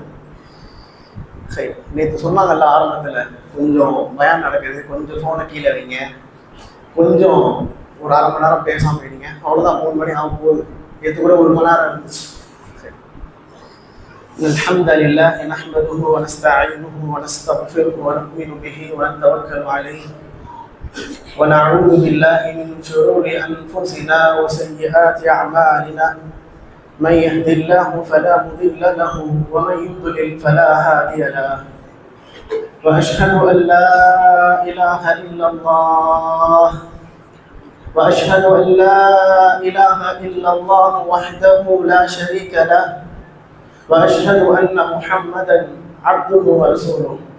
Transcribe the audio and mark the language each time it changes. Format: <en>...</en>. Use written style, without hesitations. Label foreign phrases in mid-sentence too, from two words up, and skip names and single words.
<ta>சரி, நேற்று சொன்னாங்கல்ல ஆரம்பத்தில் கொஞ்சம் பயம் நடக்குது, கொஞ்சம் ஃபோனை கீழே வைங்க, கொஞ்சம் ஒரு அரை மணி நேரம் பேசாமல் வைங்க, அவ்வளோதான் 3 மணி ஆகும் போகுது. நேற்று கூட 1 மணி நேரம் இருந்துச்சு. சரி,</ta> <ar>الحمد لله نحمده و نستعينه و نستغفره و نؤمن به و نتوكل عليه ونعوذ بالله من شرور أنفسنا وسيئات أعمالنا من يهد الله فلا مضل له ومن يضلل فلا هادي له وأشهد أن لا إله إلا الله وأشهد أن لا إله إلا الله وحده لا شريك له وأشهد أن محمدا عبده ورسوله.</ar>